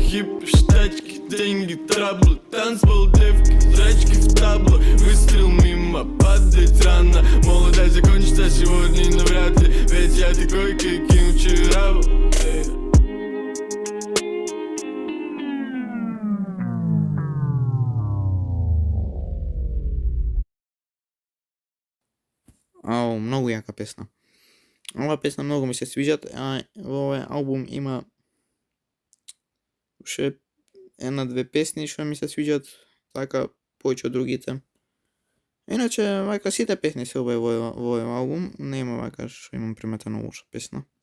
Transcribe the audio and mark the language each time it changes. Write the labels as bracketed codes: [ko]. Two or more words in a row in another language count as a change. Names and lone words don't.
[ru] Хиппи, штачки, деньги, траблы, танцпол, девки, зрачки в табло, выстрел мимо, падать рано, молодость закончится сегодня навряд ли, ведь я такой, каким вчера был. Ау, [mk] многу јака песна. Ова песна многу ми се свиѓат, а во овој албум има уште една-две песни што ми се свиѓат, така повеќе од другите. Иначе, вака сите песни се убави во овој албум, нема вака што имам приметено лоша песна.